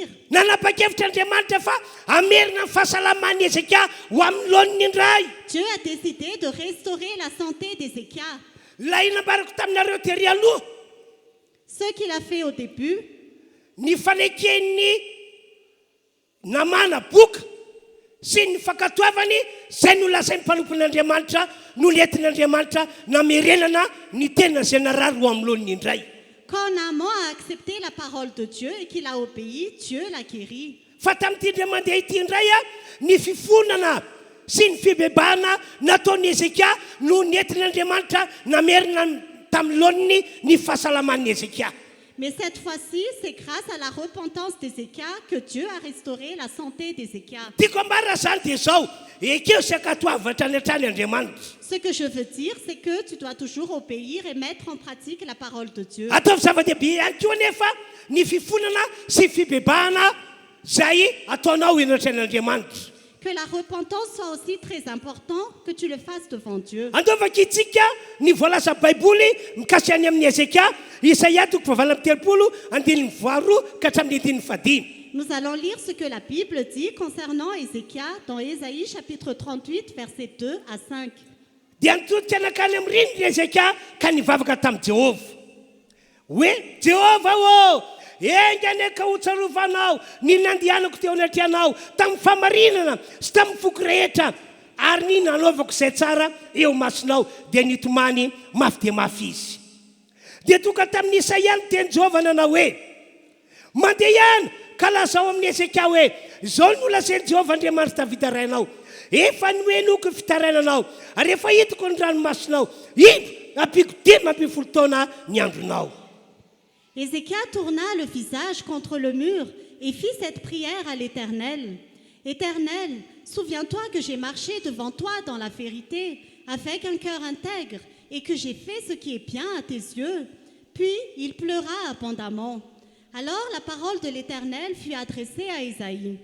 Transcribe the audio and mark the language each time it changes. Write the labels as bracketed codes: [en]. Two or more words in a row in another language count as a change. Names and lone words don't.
[mg] Nanapa-kevitra Andriamanitra fa amerina ny fahasalaman'ny Ezeka ho amin'ny laoniny indray. [fr] Dieu a décidé de restaurer la santé d'Ézéchias. [mg] Ilay nambarako taminareo tery aloha [fr] Ce qu'il a fait au début, [mg] ny fanekeny namana boka sy ny fankatoavany zay no lazain'ny mpalompon'Andriamanitra no nentin'Andriamanitra namerenana ny tena zay narary ho amin'ny laoniny indray. [fr] quand Naaman a accepté la parole de Dieu et qu'il a obéi, Dieu l'a guéri. [mg] Fa tamin'ity indray mandeha ity indray ny fifonana sy ny fibebahana nataon'ny Ezeka no nentin'Andriamanitra namerina tamin'ny laoniny ny fahasalaman'ny Ezeka. [fr] Mais cette fois-ci, c'est grâce à la repentance d'Ézéchias que Dieu a restauré la santé d'Ézéchias. Ce que je veux dire, c'est que tu dois toujours obéir et mettre en pratique la parole de Dieu. Que la repentance soit aussi très importante, que tu le fasses devant Dieu. Nous allons lire ce que la Bible dit concernant Ézéchias dans Ésaïe chapitre 38, versets 2 à 5. [mg] Engane ka utsarovanao ny nandianako teo anatrianao tamin'ny famarinana sy tamin'ny foko rehetra ary ny nanaovako izay tsara eo masonao dia nitomany mafy dia mafy izy dia toka tamin'ny Isaia ny teny Jehovah nanao hoe mandeha ihany ka lazao amin'ny Ezekia hoe izao no lazainy Jehovah Andriamanitra Davida rainao efa noenoko ny fitarainanao ary efa hitako ny ranomasonao ino ampiko dimy ambin'ny folo taona ny andronao. [fr] Ézéchias tourna le visage contre le mur et fit cette prière à l'Éternel. Éternel, souviens-toi que j'ai marché devant toi dans la vérité, avec un cœur intègre, et que j'ai fait ce qui est bien à tes yeux. Puis il pleura abondamment. Alors la parole de l'Éternel fut adressée à Ésaïe.